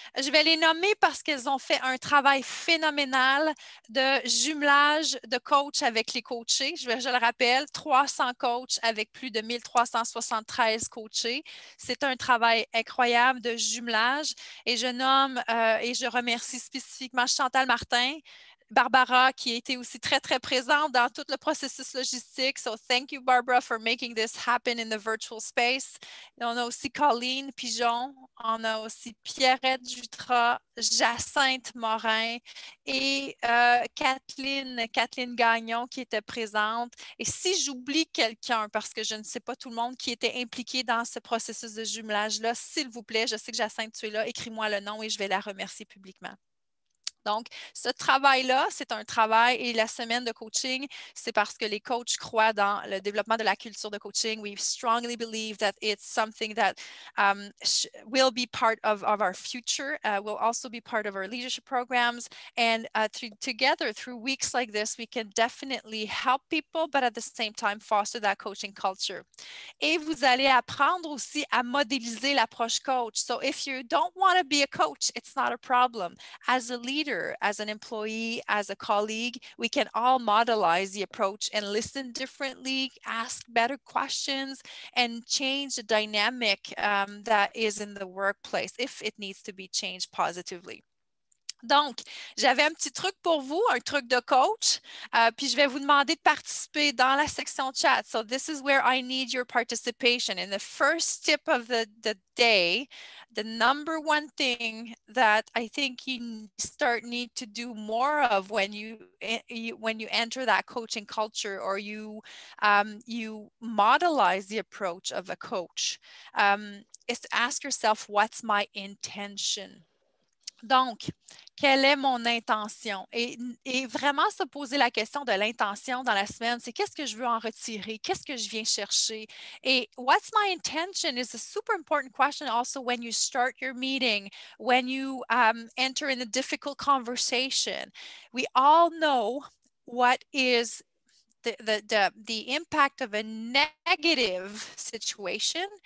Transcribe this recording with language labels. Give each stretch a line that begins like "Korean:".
French: Je vais les nommer parce qu'elles ont fait un travail phénoménal de jumelage de coachs avec les coachés. Je le rappelle, 300 coachs avec plus de 1373 13 coachés. C'est un travail incroyable de jumelage et je nomme et je remercie spécifiquement Chantal Martin, Barbara, qui a été aussi très, très présente dans tout le processus logistique.
English: So, thank you, Barbara, for making this happen in the virtual space.
French: Et on a aussi Colleen Pigeon, on a aussi Pierrette Jutras, Jacinthe Morin et Kathleen Gagnon qui était présente. Et si j'oublie quelqu'un, parce que je ne sais pas tout le monde qui était impliqué dans ce processus de jumelage-là, s'il vous plaît, je sais que Jacinthe, tu es là, écris-moi le nom et je vais la remercier publiquement. Donc, ce travail-là, c'est un travail et la semaine de coaching, c'est parce que les coachs croient dans le développement de la culture de coaching.
English: We strongly believe that it's something that will be part of our future, will also be part of our leadership programs. And together, through weeks like this, we can definitely help people, but at the same time, foster that coaching culture.
French: Et vous allez apprendre aussi à modéliser l'approche coach.
English: So if you don't want to be a coach, it's not a problem. As a leader, as an employee, as a colleague, we can all modelize the approach and listen differently, ask better questions, and change the dynamic that is in the workplace if it needs to be changed positively.
French: Donc, j'avais un petit truc pour vous, un truc de coach, puis je vais vous demander de participer dans la section chat.
English: So this is where I need your participation. And the first tip of the day, the number one thing that I think you need to do more of when you enter that coaching culture or you modelize the approach of a coach, is to ask yourself, what's my intention?
French: Donc, quelle est mon intention? Et vraiment se poser la question de l'intention dans la semaine, c'est qu'est-ce que je veux en retirer? Qu'est-ce que je viens chercher?
English: Et what's my intention is a super important question also when you start your meeting, when you enter in a difficult conversation. We all know what is the impact of a negative situation.